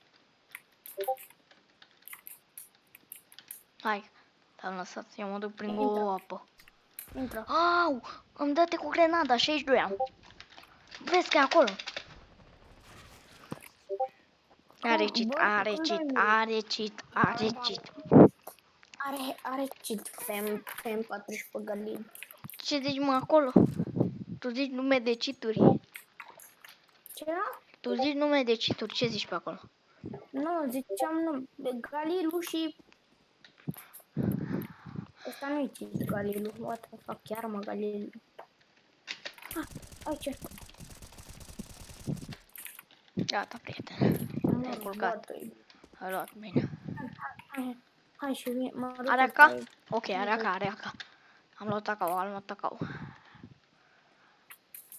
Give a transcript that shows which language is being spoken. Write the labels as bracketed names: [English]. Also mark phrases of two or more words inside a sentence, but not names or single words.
[Romanian] Hai, te-am lăsat, eu mă duc prin Intră. o apă. Intră. Au, îmi dă-te cu grenada, 62 am. Vezi că e acolo. Are cheat, Bă, are cum cheat, dai? are cheat, are cheat. Are cheat fem 40 pe Galil. Ce zici mă acolo? Tu zici nume de cheaturi. Ce era? Tu zici nume de cheaturi, ce zici pe acolo? Nu, ziceam nu, de Galilu și... Ăsta nu-i cheat, Galilu. [English] What the fuck, [Romanian] chiar mă, Galilu. Aici. Gata, prieten. Te-ai Mă, culcat. bătui. Ai luat bine. Hai și mă duc Are pe AK? aici. Ok, are AK, are AK. Am luat AK, am luat AK.